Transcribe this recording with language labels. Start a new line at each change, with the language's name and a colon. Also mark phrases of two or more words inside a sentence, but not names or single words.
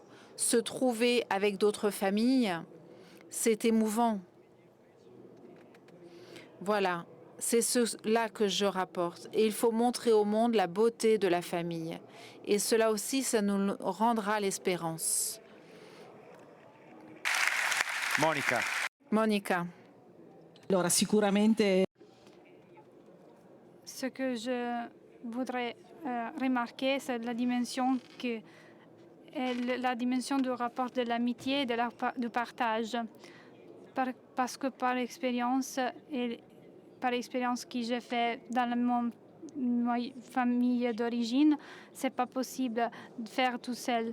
French: Se trouver avec d'autres familles, c'est émouvant. Voilà, c'est cela que je rapporte. Et il faut montrer au monde la beauté de la famille. Et cela aussi, ça nous rendra l'espérance. Monica. Monica.
Italian: Allora, sicuramente
French: Ce que je voudrais remarquer, c'est la dimension la dimension du rapport de l'amitié et du partage. Parce que par expérience que j'ai fait dans ma famille d'origine, c'est pas possible de faire tout seul.